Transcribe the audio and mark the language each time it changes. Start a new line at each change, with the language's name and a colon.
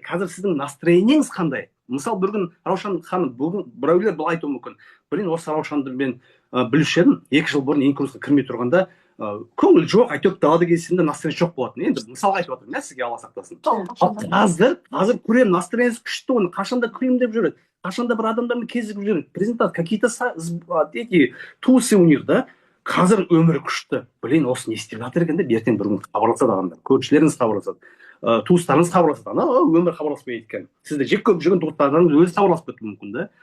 Kazakh: Қазір сіздің настроениеңіз қандай? Мысалы, бір күн Раушан ханым, бүгін біреулер бұл айтуы мүмкін. Блин, осы Раушанды мен білуші едім, 2 жыл бұрын инкрузға кірмей тұрғанда көңіл жоқ, әйтеуір далада кездесемде настроение жоқ болатын. Енді мысалға айтып отырмын, иә, сізге Алла сақтасын. Қазір көремін, настроениесі күшті, оны қашанда күлімдеп жүреді, қашанда бір адамдармен кезігіп жүреді.
Russian: Презентация, какие-то эти тусы у них, да?
Kazakh: Қазір өмірі күшті. Блин, осы не істеп жатыр екен деп ертең бір күн хабарласады адамдар, көршілеріңіз хабарласады, туыстарыңыз хабарласады. Ана өмір хабарласпайды екен. Сізді жек көріп жүрген туыстарыңыз өзі хабарласып кетуі мүмкін да.